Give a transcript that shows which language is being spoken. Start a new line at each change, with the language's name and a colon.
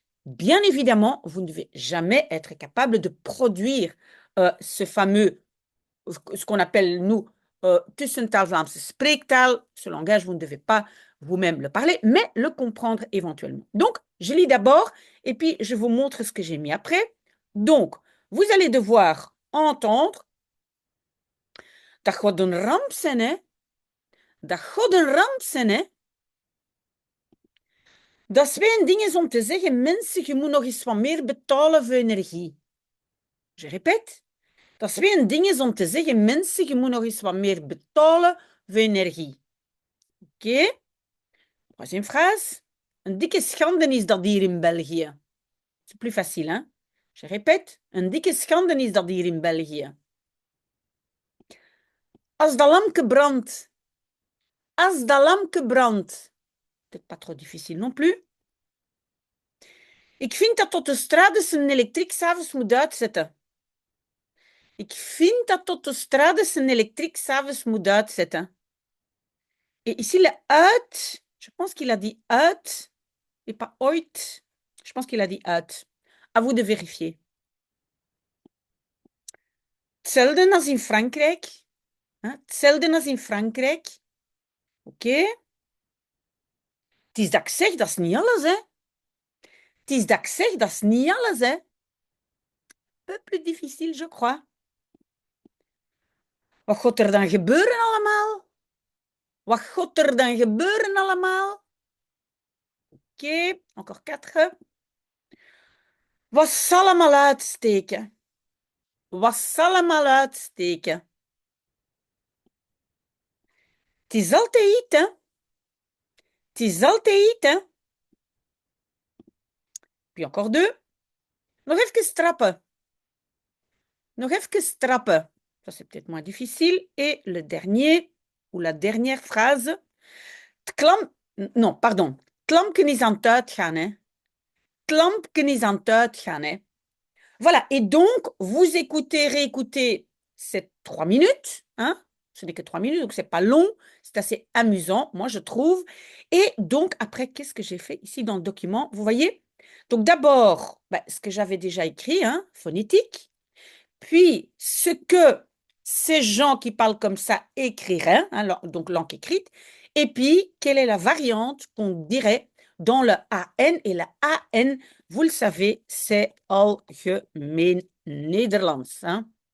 French: Bien évidemment, vous ne devez jamais être capable de produire ce fameux, ce qu'on appelle, nous, Tussentaal-Vlaamse spreektaal. Ce langage, vous ne devez pas vous-même le parler, mais le comprendre éventuellement. Donc, je lis d'abord et puis je vous montre ce que j'ai mis après. Donc, vous allez devoir entendre.
Dutch: Dat gaat een ramp zijn, hè? Dat gaat een ramp zijn, hè? Dat is weer een ding is om te zeggen, mensen, je moet nog eens wat meer betalen voor energie.
French: Je répète.
Dutch: Dat is weer een ding is om te zeggen, mensen, je moet nog eens wat meer betalen voor energie. Oké?
French: Troisième phrase.
Dutch: Een dikke schande is dat hier in België.
French: C'est plus facile, hein? Je répète.
Dutch: Een dikke schande is dat hier in België. Als dat lampje brandt. Als dat lampje brandt.
French: Peut-être pas trop difficile non plus.
Dutch: Ik vind dat tot de straat zijn elektriek s'avonds moet uitzetten. Ik vind dat tot de strade zijn elektriek s'avonds moet uitzetten.
French: Et ici, le uit, je pense qu'il a dit uit et pas ooit. Je pense qu'il a dit uit. À vous de vérifier.
Dutch: Hetzelfde als in Frankrijk. Hetzelfde als in Frankrijk. Oké. Het is dat ik zeg, dat is niet alles, hè. Het is dat ik zeg, dat is niet alles, hè.
French: Un peu plus difficile, je crois.
Dutch: Wat gaat er dan gebeuren allemaal? Wat gaat er dan gebeuren allemaal? Oké,
French: encore 4.
Dutch: Wat zal hem al uitsteken? Wat zal hem al uitsteken? Het is altijd iets, hè? Het is altijd iets, hè?
French: Puis encore 2.
Dutch: Nog even strappen. Nog even strappen.
French: Ça, c'est peut-être moins difficile. Et le dernier, ou la dernière phrase. Non, pardon.
Dutch: Het lampje is aan het uitgaan, hè? Het lampje is aan het uitgaan, hè?
French: Voilà. Et donc, vous écoutez, réécoutez ces 3 minutes, hein? Ce n'est que 3 minutes, donc c'est pas long, c'est assez amusant, moi je trouve. Et donc, après, qu'est-ce que j'ai fait ici dans le document? Vous voyez? Donc d'abord, ce que j'avais déjà écrit, hein, phonétique, puis ce que ces gens qui parlent comme ça écriraient, hein, donc langue écrite, et puis quelle est la variante qu'on dirait dans le AN, et la AN, vous le savez, c'est Algemeen Nederlands, hein.